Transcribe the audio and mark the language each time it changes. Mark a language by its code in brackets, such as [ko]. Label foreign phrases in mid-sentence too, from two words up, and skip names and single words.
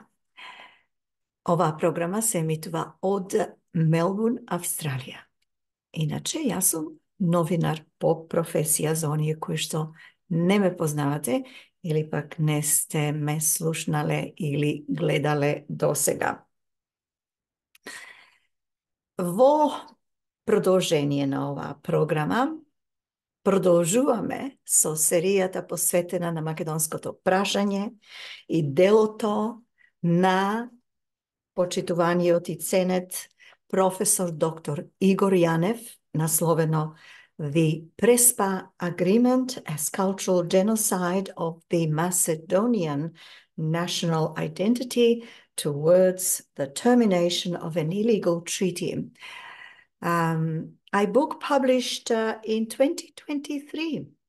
[mk] Ова програма се емитува од Melbourne, Австралија. Инаку, јас сум новинар по професија за оние кои што не ме познавате или пак не сте ме слушнале или гледале досега. Vo продовжение на ова програма продолжуваме со серијата посветена на македонското прашање и делото на почитуваниот и ценет професор доктор Игор Јанев, насловено [en] The Prespa Agreement as Cultural Genocide of the Macedonian National Identity towards the Termination of an Illegal Treaty. A book published in 2023.